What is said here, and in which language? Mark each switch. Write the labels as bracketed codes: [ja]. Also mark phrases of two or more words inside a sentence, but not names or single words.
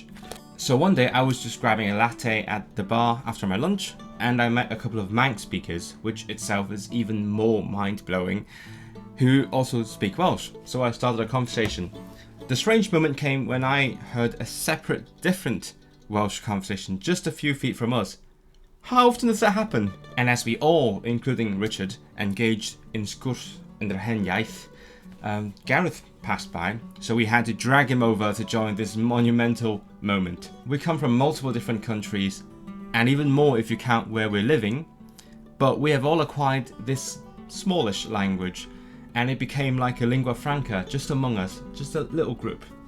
[en] So one day I was just grabbing a latte at the bar after my lunch, and I met a couple of Manx speakers, which itself is even more mind-blowing, who also speak Welsh. So I started a conversation. The strange moment came when I heard a separate, different Welsh conversation just a few feet from us. How often does that happen? And as we all, including Richard, engaged in [cy] sgwrs yn yr hen iaith, [en] Gareth passed by, so we had to drag him over to join this monumental moment. We come from multiple different countries, and even more if you count where we're living, but we have all acquired this smallish language, and it became like a lingua franca just among us, just a little group.